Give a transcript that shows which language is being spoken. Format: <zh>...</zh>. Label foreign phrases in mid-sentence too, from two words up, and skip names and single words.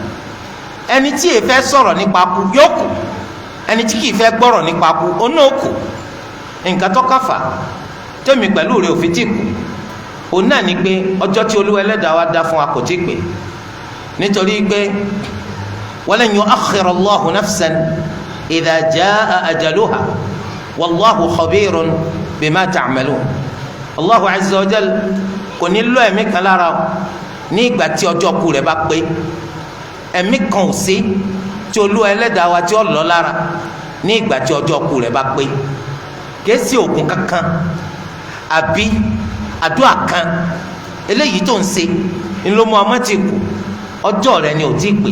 <yo>ẹni tí èè fẹ́ sọ̀rọ̀ nípa kú yóò kù. ẹni tí kìí fẹ́ gbọ́rọ̀ nípa kú ó náà kù. nǹkan tó káfà tẹ́mi pẹ̀lú rẹ̀ òfin tí kù òun náà ni pé ọjọ́ tí Olúwa Ẹlẹ́dàá wa dá fún wa kò tí pé nítorí pé</yo> <ar>ولن يؤخر الله نفسا إذا جاء أجلها والله خبير بما تعملون. الله عز وجل</ar> <yo>kò ní lọ ẹ̀mí kan lára ní ìgbà tí ọjọ́ kú rẹ̀ bá pé. ẹ̀mí kan ò sí tí Olúwa Ẹlẹ́dàá wa tí ó lọ lára ní ìgbà tí ọjọ́ kú rẹ̀ bá pé. kìí sí òògùn kankan àbí àdúrà kan eléyìí tó ń ṣe ńlọmọ ọmọ ti kù ọjọ́ rẹ̀ ni ò tí ì pé.</yo>